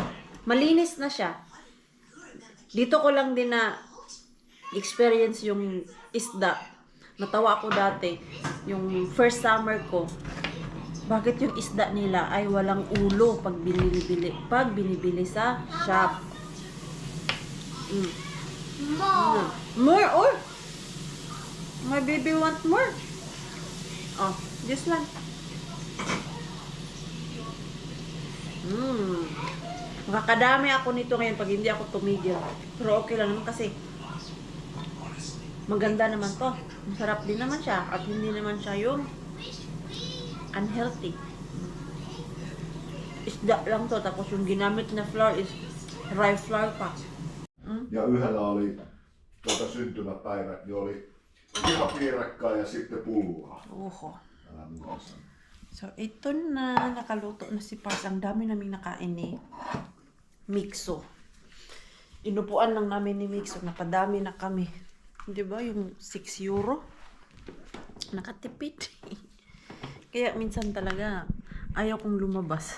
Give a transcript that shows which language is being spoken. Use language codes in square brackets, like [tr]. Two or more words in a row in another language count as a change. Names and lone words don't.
[tl] Malinis na siya. Dito ko lang din na experience yung isda. Natawa ako dati, yung [en] first summer [tl] ko. Bakit yung isda nila ay walang ulo pag binibili sa shop? [en] More. More or my baby want more. Oh, this one. [tl] Makakadami ako nito ngayon pag hindi ako tumigil. Pero okay lang naman kasi maganda naman to. Masarap din naman siya at hindi naman siya yung unhealthy. Isda lang to tapos yung ginamit na [en] flour is rye flour [tl] pa. [fi] Ja yhdellä oli syntymäpäivät, niin oli piirapiirakkaa ja sitten pullaa. Oho. Älä muuta sano. [tl] So, ito na, nakaluto na si Pars. Ang dami naming nakain ni Mixo. Inupuan lang namin ni Mixo. Napadami na kami. Di ba? Yung 6 euro. Nakatipid. Kaya minsan talaga, ayaw kong lumabas.